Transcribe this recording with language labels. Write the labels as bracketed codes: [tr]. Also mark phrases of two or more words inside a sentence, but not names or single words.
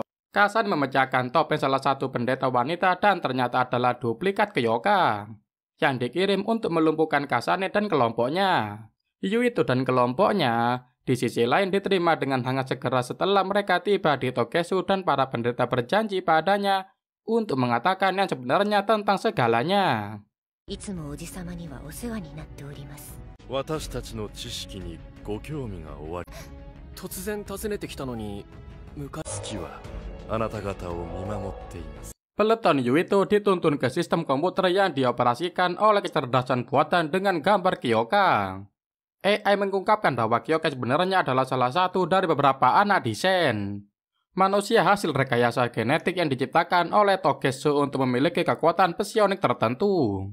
[id] Kasane memecahkan topeng salah satu pendeta wanita dan ternyata adalah duplikat Kyoka yang dikirim untuk melumpuhkan Kasane dan kelompoknya. Yuito dan kelompoknya di sisi lain diterima dengan hangat segera setelah mereka tiba di Togetsu dan para pendeta berjanji padanya untuk mengatakan yang sebenarnya tentang segalanya. [ja] いつもおじさまにはお世話になっております。私たちの知識にご興味がおあり。突然訪ねてきたのに、月はあなた方を見守っています。 [id] Peleton Yuito dituntun ke sistem komputer yang dioperasikan oleh kecerdasan buatan dengan gambar Kyoka. AI mengungkapkan bahwa Kyoka sebenarnya adalah salah satu dari beberapa anak desain manusia hasil rekayasa genetik yang diciptakan oleh Togetsu untuk memiliki kekuatan psionik tertentu.